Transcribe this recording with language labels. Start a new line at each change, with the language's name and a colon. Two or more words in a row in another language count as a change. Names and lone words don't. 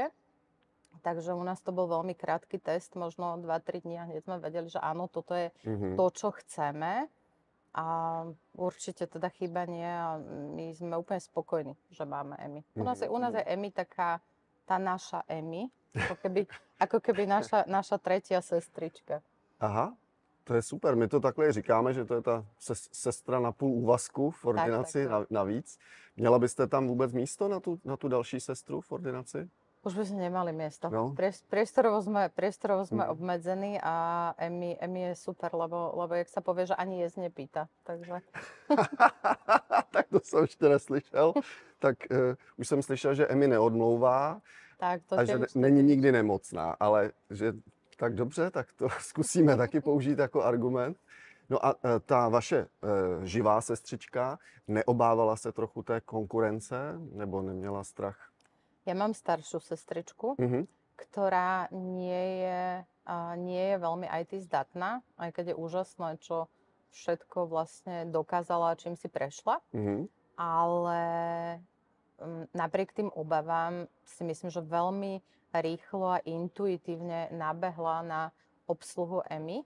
Slovak: Takže u nás to bol veľmi krátky test, možno 2-3 dní a hneď sme vedeli, že áno, toto je to, čo chceme. A určite teda chyba nie a my sme úplne spokojní, že máme EMI. U nás je EMI taká tá naša EMI, ako keby naša tretia sestrička. Aha, to je super.
Czech: My to takhle říkáme, že to je ta sestra na půl úvazku v ordinaci tak. Navíc. Měla byste tam vůbec místo na tu další sestru v ordinaci?
Slovak: Už by sme nemali miesto. No. Priestorovo sme obmedzení a EMI je super, lebo jak sa povie, že ani jesť nepýta. Takže...
Czech: Tak to jsem ještě neslyšel. Tak už jsem slyšel, že EMI neodmlouvá tak, to a že není nikdy nemocná, ale že tak dobře, tak to zkusíme taky použít jako argument. No a ta vaše živá sestřička neobávala se trochu té konkurence nebo neměla strach?
Slovak: Ja mám staršiu sestričku, ktorá nie je veľmi IT zdatná, aj keď je úžasné, čo všetko vlastne dokázala, čím si prešla. Ale napriek tým obavám si myslím, že veľmi rýchlo a intuitívne nabehla na obsluhu EMI.